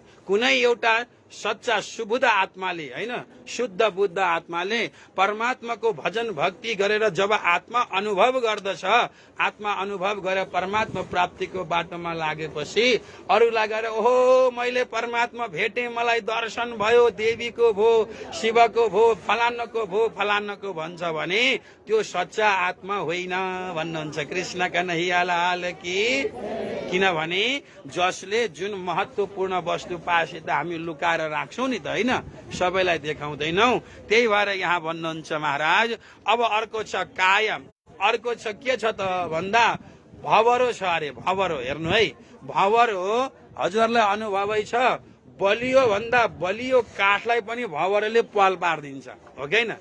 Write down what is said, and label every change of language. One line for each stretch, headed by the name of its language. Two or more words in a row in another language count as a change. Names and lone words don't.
Nepali: कुनै एउटा सच्चा सुबुद्ध आत्माले, हैन, शुद्ध बुद्ध आत्माले परमात्माको भजन भक्ति गरेर जब आत्मा अनुभव गर्दछ, आत्मा अनुभव गरेर परमात्मा प्राप्तिको बाटोमा लागेपछि अरूलाई गएर ओहो मैले परमात्मा भेटेँ, मलाई दर्शन भयो, देवीको भो, शिवको भो, फलानको भो, फलानको भन्छ भने त्यो सच्चा आत्मा होइन भन्नुहुन्छ।
Hindi: कृष्ण कन्हैया लाल की।
Nepali: किनभने जसले जुन महत्वपूर्ण वस्तु पाएपछि त हामी लुकाएर राख्छौं नि त, होइन, सबैलाई देखाउँदैनौ। त्यही भएर यहाँ भन्नुहुन्छ महाराज। अब अर्को छ कायम। अर्को छ के छ त भन्दा भवरो छ अरे। भवरो हेर्नु है, भवरो हजुरलाई अनुभवै छ, बलियो भन्दा बलियो काठलाई पनि भवरोले पाल पारिदिन्छ, हो कि होइन?